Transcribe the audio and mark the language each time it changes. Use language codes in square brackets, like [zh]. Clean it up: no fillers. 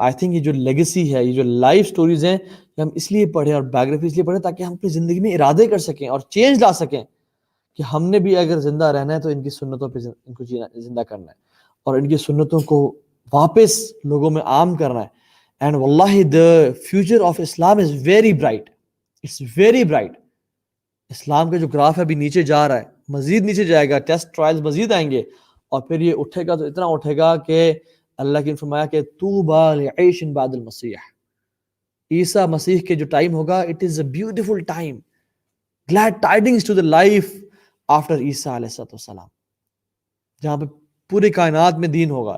[en] I think [ur] یہ جو legacy ہے، یہ جو لائف سٹوریز ہیں، یہ ہم اس لیے پڑھیں اور بایوگرافی اس لیے پڑھیں تاکہ ہم اپنی زندگی میں ارادے کر سکیں اور چینج لا سکیں کہ ہم نے بھی اگر زندہ رہنا ہے تو ان کی سنتوں پہ ان کو زندہ کرنا ہے اور ان کی سنتوں کو واپس لوگوں میں عام کرنا ہے. [en] And واللہ the future of Islam is very bright. It's very bright. [ur] اسلام کا جو گراف ہے ابھی نیچے جا رہا ہے، مزید نیچے جائے گا، ٹیسٹ ٹرائلز مزید آئیں گے اور پھر یہ اٹھے گا تو اتنا اٹھے گا کہ اللہ کی فرمایا کہ [ar] طوبیٰ لعیش بعد المسیح. [ur] عیسیٰ مسیح کے جو ٹائم ہوگا [en] it is a beautiful time. glad tidings to the life after [ur] عیسیٰ علیہ السلام، جہاں پہ پوری کائنات میں دین ہوگا.